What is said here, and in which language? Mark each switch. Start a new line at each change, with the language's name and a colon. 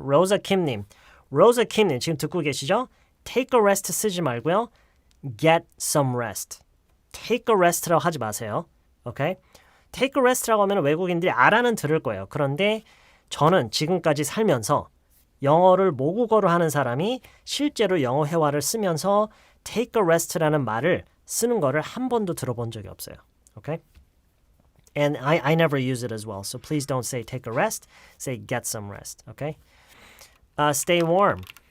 Korean: 로자 킴님 지금 듣고 계시죠?
English: Take a rest
Korean: 쓰지 말고요.
English: Get some rest. Take a rest
Korean: 라고 하지 마세요. 오케이? Take a rest라고 하면 외국인들이 알아는 들을 거예요. 그런데 저는 지금까지 살면서 영어를 모국어로 하는 사람이 실제로 영어 회화를 쓰면서
English: take a rest
Korean: 라는 말을 쓰는 거를 한 번도 들어본 적이 없어요.
English: Okay? And I never use it as well. So please don't say take a rest. Say get some rest. Okay? Stay warm.